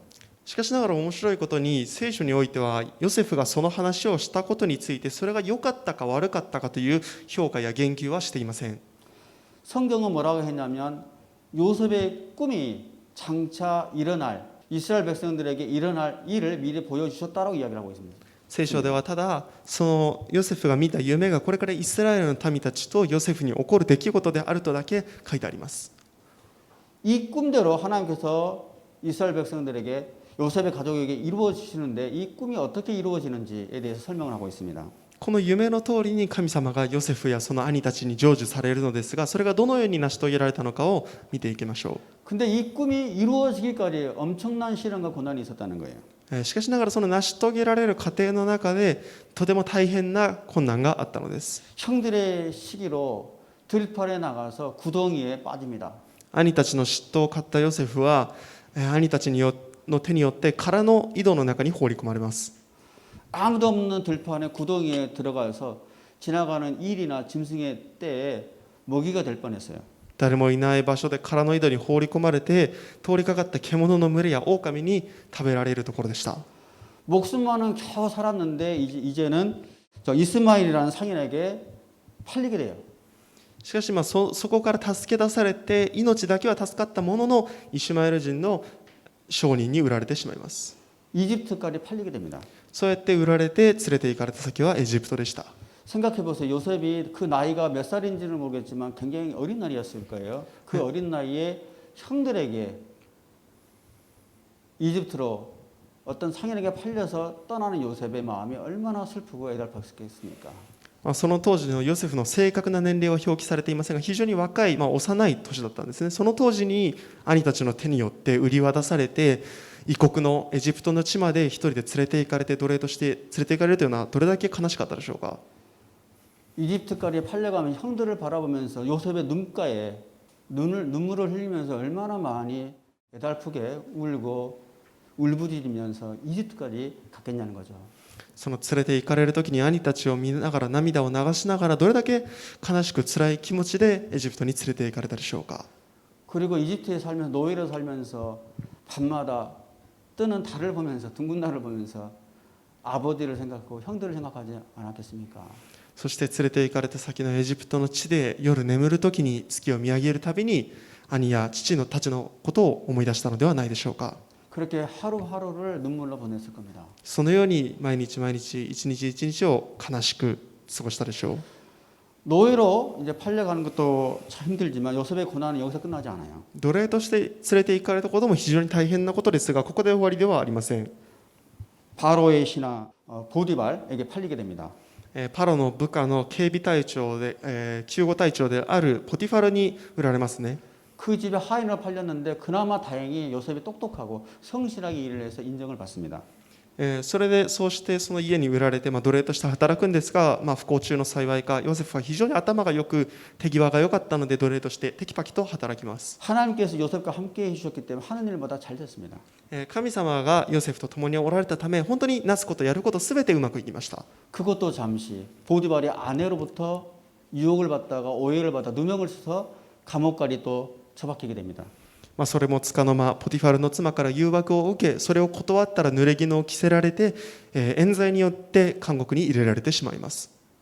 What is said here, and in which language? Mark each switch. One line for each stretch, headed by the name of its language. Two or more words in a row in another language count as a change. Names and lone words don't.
Japanese: しかしながら面白いことに聖書においてはヨセフがその話をしたことについてそれが良かったか悪かったかという評価や言及はしていません。
Korean: 성경은 뭐라고 했냐면 요셉의 꿈이 장차 일어날 이스라엘 백성들에게 일어날 일을 미리 보여주셨다라고 이야기를 하고 있습니다.
Japanese: 聖書ではただそのヨセフが見た夢がこれからイスラエルの民たちとヨセフに起こる出来事であるとだけ書いてあります。
Korean: 이 꿈대로 하나님께서 이스라엘 백성들에게 요셉의 가족에게 이루어지시는데 이 꿈이 어떻게 이루어지는지에 대해서 설명을 하고 있습니다.
Japanese: この夢の通りに神様がヨセフやその兄たちに成就されるのですが、それがどのように成し遂げられたのかを見ていきましょ
Korean: 근데 이 꿈이 이루어지기까지 엄청난 시련과 고난이 있었다는 거예요.
Japanese: う。しかしながらその成し遂げられる過程の中でとても大変な困難があったのです。
Korean: 형들의 시기로 들판에 나가서 구덩이에 빠집니다.
Japanese: 兄たちの嫉妬を買ったヨセフは兄たちの手によって殻の井戸の中に放り込まれます。
Korean: 아무도 없는 들판에 구덩이에 들어가서 지나가는 일이나 짐승의 떼에 먹이가 될 뻔했어요.
Japanese: 誰もいない場所で殻の井戸に放り込まれて通りかかった獣の群れや狼に食べられるところでした。
Korean: 목숨만은 겨우 살았는데 이제는 저 이스마엘이라는 상인에게 팔리게 돼요.
Japanese: しかしそこから助け出されて命だけは助かったもののイシュマエル人の商人に売られてしまいます。
Korean: 이집트까지 팔리게 됩니다.
Japanese: そうやって売られて連れて行かれた先はエジプトでした。
Korean: 생각해 보세요. 요셉이 그 나이가 몇 살인지는 모르겠지만 굉장히 어린 나이였을 거예요. 그 어린 나이에 형들에게 이집트로 어떤 상인에게 팔려서 떠나는 요셉의 마음이 얼마나 슬프고 애달팠겠습니까?
Japanese: その当時のヨセフの正確な年齢は表記されていませんが、非常に若い、幼い年だったんですね。その当時に兄たちの手によって売り渡されて、異国のエジプトの地まで一人で連れて行かれて奴隷として連れて行かれるというのはどれだけ悲しかったでしょうか。
Korean: 이집트까지 팔려가면 형들을 바라보면서 요셉의 눈가에 눈물을 흘리면서 얼마나 많이 애달프게 울고 울부짖으면서 이집트까지 갔겠냐는 거죠.
Japanese: その連れて行かれる時に兄たちを見ながら涙を流しながらどれだけ悲しく辛い気持ちでエジプトに連れて行かれたでしょうか。
Korean: 그리고 이집트에 살면서 노예로 살면서 밤마다 뜨는 달을 보면서 둥근 달을 보면서 아버지를 생각하고 형들을 생각하지 않았겠습니까?
Japanese: そして連れて行かれた先のエジプトの地で夜眠る時に月を見上げるたびに兄や父のたちのことを思い出したのではないでしょうか。
Korean: 그렇게 하루하루를 눈물로 보냈을 겁니다.
Japanese: そのように毎日毎日一日一日を悲しく過ごしたでしょう。
Korean: 노예로 이제 팔려가는 것도 참 힘들지만 요셉의 고난은 여기서 끝나지 않아요.
Japanese: 奴隷として連れて行かれたことも非常に大変なことですが、ここで終わりではありません。
Korean: 바로의 신하 보디발에게 팔리게 됩니다.
Japanese: パロの部下の警備隊長で、救護隊長であるポティファルに売られますね。
Korean: 그 집에 하인으로 팔렸는데 그나마 다행히 요셉이 똑똑하고 성실하게 일을 해서 인정을 받습니다.
Japanese: それでそうしてその家に売られて、奴隷として働くんですが、不幸中の幸いかヨセフは非常に頭がよく手際が良かったので奴隷としてテキパキと働きます。
Korean: 하나님께서 요셉과 함께 해주셨기 때문에 하는 일보다 잘 됐습니다.
Japanese: 神様がヨセフと共におられたため本当になすことやることすべてうまくいきました。
Korean: 그것도 잠시 보디발이 아내로부터 유혹을 받다가 오해를 받아 누명을 써서 감옥까지 또 처박히게 됩니다.
Japanese: それもつかの間ポティファルの妻から誘惑を受け、それを断ったら濡れ衣を着せられて、冤罪によって監獄に入れられてしまいます。